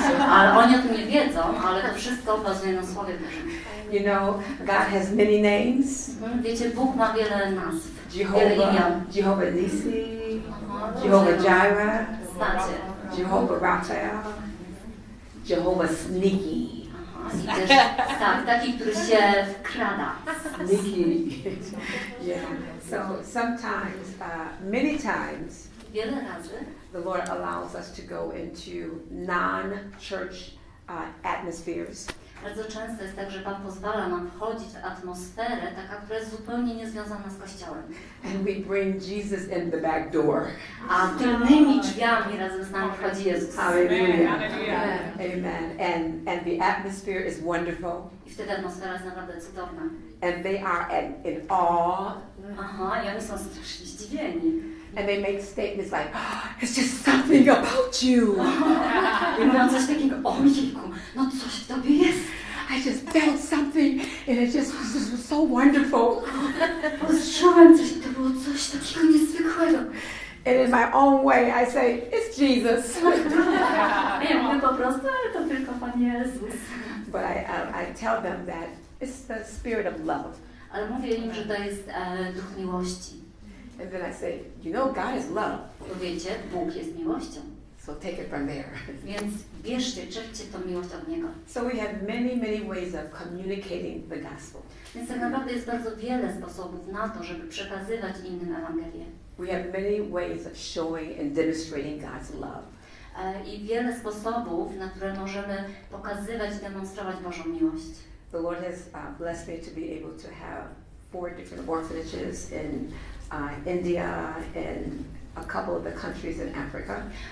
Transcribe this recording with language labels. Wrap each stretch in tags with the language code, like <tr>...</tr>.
<pl>Ale oni o tym nie wiedzą, ale to wszystko bazuje na Słowie Bożym.</pl> <en>You know, God has many names.</en> <pl>Wiecie, Bóg ma wiele nazw, wiele</pl> <en>Jehovah,</en> <pl>imion.</pl> <en>Jehovah Nisi, Jehovah Jireh,</en> <pl>Znacie.</pl> <en>Jehovah Rapha, Jehovah Sneaky.</en> <pl>I też tak, taki, który się wkrada.</pl> <en>Sneaky. Yeah. So sometimes, many times,</en> <pl>Wiele razy</pl> <en>the Lord allows us to go into non-church atmospheres.</en> <pl>bardzo często jest tak, że Pan pozwala nam wchodzić w atmosferę, taka, która jest zupełnie niezwiązana z Kościołem.</pl> <en>And we bring Jesus in the back door.</en> <pl>A tylnymi drzwiami razem z nami wchodzi Jezus. Hallelujah. Hallelujah. Amen.</pl> <en>And the atmosphere is wonderful.</en> <pl>I wtedy atmosfera jest naprawdę cudowna.</pl> <en>And they are in awe.</en> <pl>Aha, i oni są strasznie zdziwieni.</pl> <en>And they make statements like, oh, it's just something about you.</en> <pl>I mówią coś takiego, ojejku, no coś w tobie jest.</pl> <en>I just felt something and it just was so wonderful.</en> <pl>Poczułem coś i to było coś takiego niezwykłego.</pl> <en>And in my own way I say, it's Jesus.</en> <pl>Ja mówię po prostu, ale to tylko Pan Jezus.</pl> <en>But I tell them that it's the spirit of love.</en> <pl>Ale mówię im, że to jest duch miłości.</pl> <en>And then I say, you know, God is love.</en> <pl>Bo wiecie, Bóg jest miłością.</pl> <en>So take it from there.</en> <pl>Więc bierzcie, czerpcie tą miłość od Niego.</pl> <en>So we have many ways of communicating the gospel.</en> <pl>Więc tak naprawdę jest bardzo wiele sposobów na to, żeby przekazywać innym Ewangelię.</pl> <en>We have many ways of showing and demonstrating God's love.</en> <pl>I wiele sposobów, na które możemy pokazywać i demonstrować Bożą miłość.</pl> <en>The Lord has blessed me to be able to have 4 different orphanages in India and a couple of the countries in Africa.</en>